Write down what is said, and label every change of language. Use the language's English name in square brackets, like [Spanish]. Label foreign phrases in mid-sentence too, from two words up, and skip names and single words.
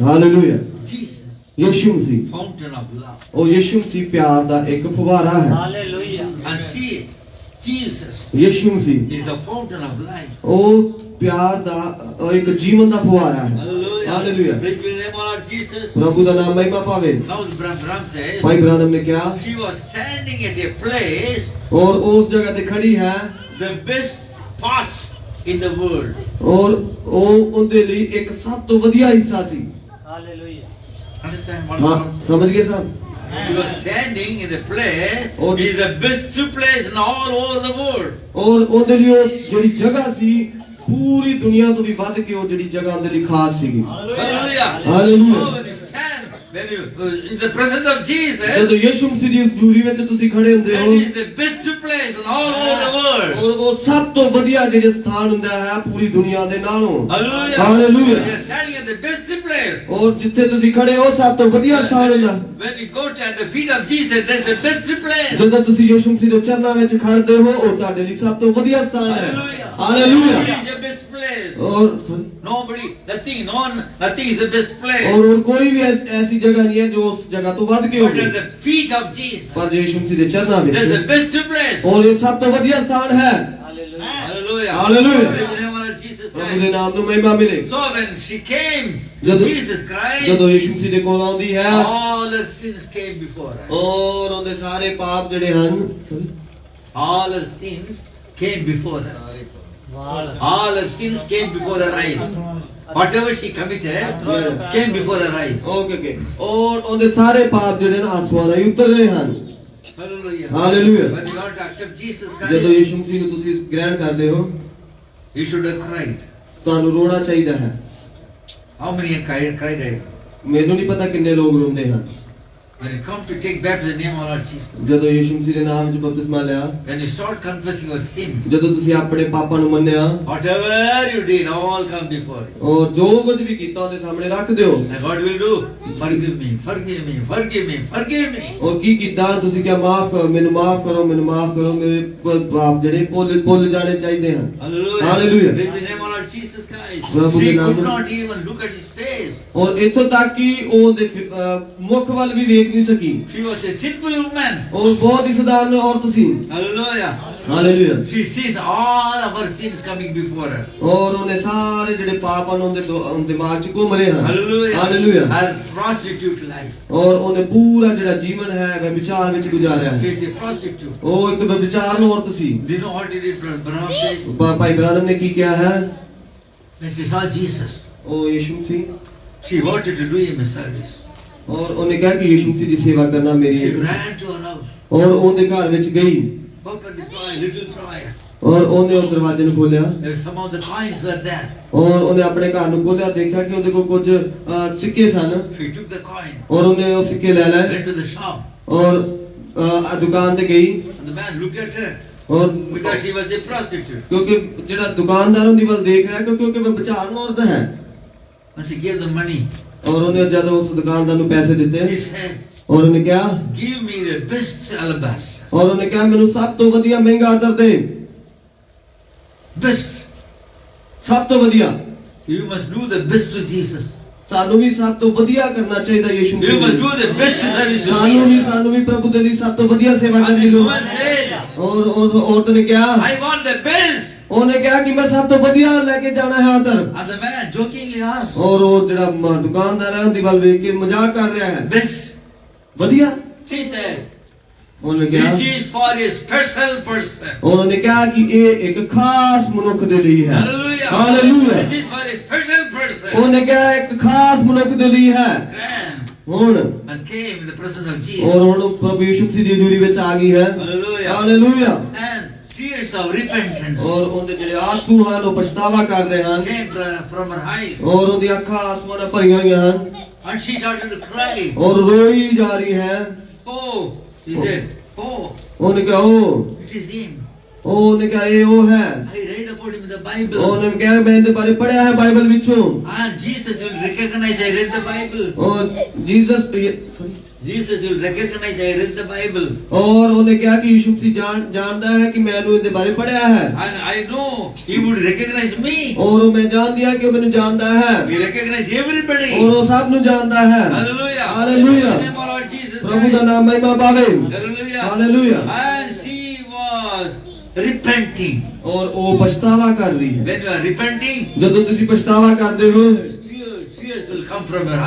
[Punjabi] ਹਾਲੇਲੂਇਆ [English] Jesus, [Punjabi] ਯਿਸੂ ਮਸੀਹ [English] fountain of love. [Punjabi] ਉਹ ਯਿਸੂ ਮਸੀਹ ਪਿਆਰ ਦਾ ਇੱਕ ਫੁਹਾਰਾ ਹੈ [English] Hallelujah. And Jesus [Punjabi] ਯਿਸੂ ਮਸੀਹ [English] is the fountain of life. [Punjabi] ਉਹ ਪਿਆਰ ਦਾ ਇੱਕ ਜੀਵਨ ਦਾ ਫੁਹਾਰਾ ਹੈ [English] Hallelujah. Hallelujah. Praise the name of our Jesus. [Punjabi] ਪ੍ਰਭੂ ਦਾ ਨਾਮ ਮਹਿਮਾ ਪਾਵੇ [English] Now the Branham says, [Punjabi] ਭਾਈ ਬ੍ਰਾਨਮ ਨੇ ਕਿਹਾ [English] she was standing at a place, [Punjabi] ਔਰ ਉਸ ਜਗ੍ਹਾ ਤੇ ਖੜੀ ਹੈ [English] the best part in the world. [Punjabi] ਔਰ ਉਹ ਉਹਦੇ ਲਈ ਇੱਕ ਸਭ ਤੋਂ ਵਧੀਆ ਹਿੱਸਾ ਸੀ [English] Hallelujah. Understand what [Punjabi] ਹਾਂ [English] I'm saying? [Punjabi] ਸਮਝ ਗਏ ਸਾਹਿਬ [English] She was standing in the place, Oh, it is the best place in all over the world. [Punjabi] ਔਰ ਉਹਦੇ ਲਈ ਉਹ ਜਿਹੜੀ ਜਗ੍ਹਾ ਸੀ ਪੂਰੀ ਦੁਨੀਆ ਤੋਂ ਵੀ ਵੱਧ ਕੇ ਉਹ ਜਿਹੜੀ ਜਗ੍ਹਾ ਉਹਦੇ ਲਈ ਖਾਸ ਸੀਗੀ [English] Hallelujah. Hallelujah. Oh, when you stand, when you in the presence of Jesus, [Punjabi] ਜਦੋਂ ਯਿਸੂ ਮਸੀਹ ਦੀ ਹਜ਼ੂਰੀ ਵਿੱਚ ਤੁਸੀਂ ਖੜੇ ਹੁੰਦੇ [English] that [Punjabi] ਹੋ [English] is the best place in all over the world. [Punjabi] ਔਰ ਉਹ ਸਭ ਤੋਂ ਵਧੀਆ ਜਿਹੜੇ ਸਥਾਨ ਹੁੰਦਾ ਹੈ ਪੂਰੀ ਦੁਨੀਆ ਦੇ ਨਾਲੋਂ [English] Hallelujah. Hallelujah. You're standing at the best place. [Punjabi] ਔਰ ਜਿੱਥੇ ਤੁਸੀਂ ਖੜੇ ਹੋ ਸਭ ਤੋਂ ਵਧੀਆ ਸਥਾਨ ਹੁੰਦਾ [English] When you go to at the feet of Jesus, that's the best place. [Punjabi] ਜਦੋਂ ਤੁਸੀਂ ਯਿਸੂ ਮਸੀਹ ਦੇ ਚਰਨਾਂ ਵਿੱਚ ਖੜਦੇ ਹੋ ਉਹ ਤੁਹਾਡੇ ਲਈ ਸਭ ਤੋਂ ਵਧੀਆ ਸਥਾਨ ਹੈ [English] Hallelujah. [Punjabi] ਹਾਲੇਲੂਇਆ [English] It is the best place. [Punjabi] ਔਰ [English] Nobody, nothing is the best place. [Punjabi] ਔਰ ਕੋਈ ਵੀ ਐਸੀ ਜਗ੍ਹਾ ਨਹੀਂ ਹੈ ਜੋ ਉਸ ਜਗ੍ਹਾ ਤੋਂ ਵੱਧ ਕੇ [English] But [Punjabi] ਹੋਵੇ [English] at the feet of Jesus, [Punjabi] ਪਰ ਜੇ ਯਿਸੂ ਮਸੀਹ ਦੇ ਚਰਨਾਂ ਵਿੱਚ [English] that's the best place. [Punjabi] ਔਰ ਇਹ ਸਭ ਤੋਂ ਵਧੀਆ ਸਥਾਨ ਹੈ [English] Hallelujah. Hallelujah. Hallelujah. Praise the name of our Jesus [Punjabi] ਪ੍ਰਭੂ ਦੇ [English] Christ. [Punjabi] ਨਾਮ ਨੂੰ ਮਹਿਮਾ ਮਿਲੇ [English] So when she came to [Punjabi] ਜਦੋਂ [English] Jesus Christ, [Punjabi] ਜਦੋਂ ਯਿਸੂ ਮਸੀਹ ਦੇ ਕੋਲ ਆਉਂਦੀ ਹੈ [English] all her sins came before her. [Punjabi] ਔਰ ਉਹਦੇ ਸਾਰੇ ਪਾਪ ਜਿਹੜੇ ਹਨ [English] All her sins came before her. Wow. All her sins came before her eyes. Whatever she committed came before her eyes. [Punjabi] ਓਕੇ ਔਰ ਉਹਦੇ ਸਾਰੇ ਪਾਪ ਜਿਹੜੇ ਨੇ ਆਂਸੂਆਂ ਨਾਲ ਹੀ ਉਤਰ ਰਹੇ ਹਨ [English] Hallelujah. Hallelujah. When you want to accept Jesus [Punjabi] ਜਦੋਂ [English] Christ, [Punjabi] ਯਿਸੂ ਮਸੀਹ ਨੂੰ ਤੁਸੀਂ ਗ੍ਰਹਿਣ ਕਰਦੇ ਹੋ [English] you should have cried. [Punjabi] ਤੁਹਾਨੂੰ ਰੋਣਾ ਚਾਹੀਦਾ ਹੈ [English] How many had cried? [Punjabi] ਮੈਨੂੰ ਨਹੀਂ ਪਤਾ ਕਿੰਨੇ ਲੋਕ ਰੋਂਦੇ ਹਨ [English] When you come to take back the name of our Jesus, [Punjabi] ਜਦੋਂ ਯਿਸੂ ਮਸੀਹ ਦੇ ਨਾਮ ਵਿੱਚ ਬਪਤਿਸਮਾ ਲਿਆ [English] when you start confessing your sins, [Punjabi] ਜਦੋਂ ਤੁਸੀਂ ਆਪਣੇ ਪਾਪਾਂ ਨੂੰ ਮੰਨਿਆ [English] whatever you did, all come before you. [Punjabi] ਔਰ ਜੋ ਕੁਝ ਵੀ ਕੀਤਾ ਉਹਦੇ ਸਾਹਮਣੇ ਰੱਖ ਦਿਓ [English] And what will do? Forgive me, forgive me, forgive me, forgive me. [Punjabi] ਔਰ ਕੀ ਕੀਤਾ ਤੁਸੀਂ ਕਿਹਾ ਮਾਫ ਕਰੋ ਮੈਨੂੰ ਮਾਫ ਕਰੋ ਮੇਰੇ ਪਾਪ ਜਿਹੜੇ ਭੁੱਲ ਜਾਣੇ ਚਾਹੀਦੇ ਹਨ [English] Hallelujah. Hallelujah. Praise the name of our Jesus Christ. [Hindi] Prabhu [English] She [Hindi] के नाम [English] could [Hindi] mein- [English] not even look at his face. [Punjabi] ਔਰ ਇੱਥੋਂ ਤੱਕ ਕਿ ਉਹ ਦੇ ਮੁੱਖ ਵੱਲ ਵੀ ਵੇਖ ਨਹੀਂ ਸਕੀ। [English] She was a sinful woman. [Punjabi] ਉਹ ਬਹੁਤ ਹੀ ਸਧਾਰਨ ਔਰਤ ਸੀ। [English] Hallelujah. [Punjabi] ਹਾਲੇਲੂਇਆ। [English] She sees all of her sins coming before her. [Punjabi] ਔਰ ਉਹਨੇ ਸਾਰੇ ਜਿਹੜੇ ਪਾਪ ਹਨ ਉਹਦੇ ਦਿਮਾਗ 'ਚ ਘੁੰਮ ਰਹੇ ਹਨ। [English] Hallelujah. [Punjabi] ਹਾਲੇਲੂਇਆ। [English] Her prostitute life. [Punjabi] ਔਰ ਉਹਨੇ ਪੂਰਾ ਜਿਹੜਾ ਜੀਵਨ ਹੈ ਵਿਚਾਰ ਵਿੱਚ ਗੁਜ਼ਾਰਿਆ [English] She [Punjabi] ਹੈ। [English] is a prostitute. [Punjabi] ਉਹ ਇੱਕ ਵਿਚਾਰਨ ਔਰਤ ਸੀ। [English] Do you know what he did? Branham says [Punjabi] ਭਾਈ ਬ੍ਰਾਨਮ ਨੇ ਕੀ ਕਿਹਾ ਹੈ? [English] when she saw Jesus, [Punjabi] ਉਹ ਯਿਸੂ ਸੀ [English] she wanted to do him a service. [Punjabi] ਔਰ ਉਹਨੇ ਕਿਹਾ ਕਿ ਯਿਸੂ ਮਸੀਹ ਦੀ ਸੇਵਾ ਕਰਨਾ ਮੇਰੀ [English] She [Punjabi] ਹੈ। [English] ran to her house, [Punjabi] ਔਰ ਉਹਦੇ ਘਰ ਵਿੱਚ ਗਈ [English] opened the door, little prayer. [Punjabi] ਔਰ ਉਹਨੇ ਉਸ ਦਰਵਾਜ਼ੇ ਨੂੰ ਖੋਲ੍ਹਿਆ [English] Some of the coins were there. [Punjabi] ਔਰ ਉਹਨੇ ਆਪਣੇ ਘਰ ਨੂੰ ਖੋਲ੍ਹਿਆ, ਦੇਖਿਆ ਕਿ ਉਹਦੇ ਕੋਲ ਕੁਝ ਸਿੱਕੇ ਸਨ [English] She took the coin, [Punjabi] ਔਰ ਉਹਨੇ ਉਹ ਸਿੱਕੇ ਲੈ ਲਏ [English] went to the shop, [Punjabi] ਔਰ ਦੁਕਾਨ ਤੇ ਗਈ [English] and the man looked at her [Punjabi] ਔਰ [English] because she was a prostitute. [Punjabi] ਕਿਉਂਕਿ ਜਿਹੜਾ ਦੁਕਾਨਦਾਰ ਉਹਦੀ ਵੱਲ ਦੇਖ ਰਿਹਾ ਕਿਉਂਕਿ ਉਹ ਵਿਚਾਰਨ ਔਰਤ ਹੈ। [English] And she gave the money. [Punjabi] ਔਰ ਉਹਨੇ ਜਦੋਂ ਉਸ ਦੁਕਾਨਦਾਰ ਨੂੰ ਪੈਸੇ ਦਿੱਤੇ [English] He said, [Punjabi] ਔਰ ਉਹਨੇ ਕਿਹਾ [English] give me the best alabaster. [Punjabi] ਔਰ ਉਹਨੇ ਕਿਹਾ ਮੈਨੂੰ ਸਭ ਤੋਂ ਵਧੀਆ ਮਹਿੰਗਾ ਅਤਰ ਦੇ, [English] Best. [Punjabi] ਸਭ ਤੋਂ ਵਧੀਆ। [English] You must do the best to Jesus. [Punjabi] ਸਾਨੂੰ ਵੀ ਸਭ ਤੋਂ ਵਧੀਆ ਕਰਨਾ ਚਾਹੀਦਾ ਯਿਸੂ [English] You must [Punjabi] ਮਸੀਹ [English] do the best service to [Punjabi] ਸਾਨੂੰ [English] Jesus. [Punjabi] ਵੀ ਪ੍ਰਭੂ ਦੇ ਲਈ ਸਭ ਤੋਂ ਵਧੀਆ ਸੇਵਾ [English] And [Punjabi] ਕਰਨੀ [English] this [Punjabi] ਲੋੜ। [English] woman said, [Punjabi] ਔਰ ਉਸ ਔਰਤ ਨੇ ਕਿਹਾ, [English] I want the best. [Punjabi] ਉਹਨੇ ਕਿਹਾ ਕਿ ਮੈਂ ਸਭ ਤੋਂ ਵਧੀਆ ਲੈ ਕੇ ਜਾਣਾ ਹੈ ਅਤਰ। [English] As a man jokingly asked, [Punjabi] ਔਰ ਉਹ ਜਿਹੜਾ ਦੁਕਾਨਦਾਰ ਹੈ ਉਹਦੀ ਵੱਲ ਵੇਖ ਕੇ ਮਜ਼ਾਕ ਕਰ ਰਿਹਾ ਹੈ, [English] best. [Punjabi] ਵਧੀਆ। [English] She said, [Punjabi] ਉਹਨੇ ਕਿਹਾ, [English] this is for a special person. [Punjabi] ਉਹਨੇ ਕਿਹਾ ਕਿ ਇਹ ਇੱਕ ਖਾਸ ਮਨੁੱਖ ਦੇ ਲਈ ਹੈ। [English] Hallelujah. [Punjabi] ਹਾਲੇਲੂਇਆ। [English] This is for a special person. [Punjabi] ਉਹਨੇ ਕਿਹਾ ਇੱਕ ਖਾਸ ਮਨੁੱਖ ਦੇ ਲਈ ਹੈ। [English] Ran [Punjabi] ਹੁਣ [English] and came in the presence of Jesus. [Punjabi] ਔਰ ਹੁਣ ਪ੍ਰਭੂ ਯਿਸੂ ਮਸੀਹ ਦੀ ਹਜ਼ੂਰੀ ਵਿੱਚ ਆ ਗਈ ਹੈ। [English] Hallelujah. [Punjabi] ਹਾਲੇਲੂਇਆ। [English] And tears of repentance [Punjabi] ਔਰ ਉਹਦੇ ਜਿਹੜੇ ਆਂਸੂ ਹਨ ਉਹ ਪਛਤਾਵਾ ਕਰ ਰਹੇ ਹਨ [English] came from her eyes. [Punjabi] ਔਰ ਉਹਦੀਆਂ ਅੱਖਾਂ ਆਂਸੂਆਂ ਨਾਲ ਭਰੀਆਂ ਹੋਈਆਂ ਹਨ [English] And she started to cry. [Punjabi] ਔਰ ਰੋਈ ਜਾ ਰਹੀ ਹੈ। [English] Oh, he said, oh, [Punjabi] ਉਹਨੇ ਕਿਹਾ ਉਹ [English] it is him. [Punjabi] ਉਹਨੇ ਕਿਹਾ ਇਹ ਉਹ ਹੈ। [English] I read about him in the Bible. [Punjabi] ਉਹਨੇ ਕਿਹਾ ਮੈਂ ਇਹਦੇ ਬਾਰੇ ਪੜ੍ਹਿਆ ਹੈ ਬਾਈਬਲ ਵਿੱਚੋਂ। [English] And Jesus will recognize I read the Bible. [Punjabi] ਔਰ ਜੀਸਸ [English] Jesus will recognize I read the Bible. [Punjabi] ਔਰ ਉਹਨੇ ਕਿਹਾ ਕਿ ਯਿਸੂ ਮਸੀਹ ਜਾਣਦਾ ਹੈ ਕਿ ਮੈਨੂੰ ਇਹਦੇ ਬਾਰੇ ਪੜ੍ਹਿਆ ਹੈ [English] And I know he would recognize me. [Punjabi] ਔਰ ਉਹ ਮੈਂ ਜਾਣਦੀ ਹਾਂ ਕਿ ਉਹ ਮੈਨੂੰ ਜਾਣਦਾ ਹੈ [English] He recognizes everybody. [Punjabi] ਔਰ ਉਹ ਸਭ ਨੂੰ ਜਾਣਦਾ ਹੈ। [English] Hallelujah. [Punjabi] ਹਾਲੇਲੂਇਆ। [English] In the name of Lord Jesus [Punjabi] ਪ੍ਰਭੂ ਦਾ [English] Christ. [Punjabi] ਨਾਮ ਮਹਿਮਾ ਪਾਵੇ। [English] Hallelujah. [Punjabi] ਹਾਲੇਲੂਇਆ। [English] And she was repenting. [Punjabi] ਔਰ ਉਹ ਪਛਤਾਵਾ ਕਰ ਰਹੀ ਹੈ। [English] When you are repenting, [Punjabi] ਜਦੋਂ ਤੁਸੀਂ ਪਛਤਾਵਾ ਕਰਦੇ ਹੋ [English] tears will come from your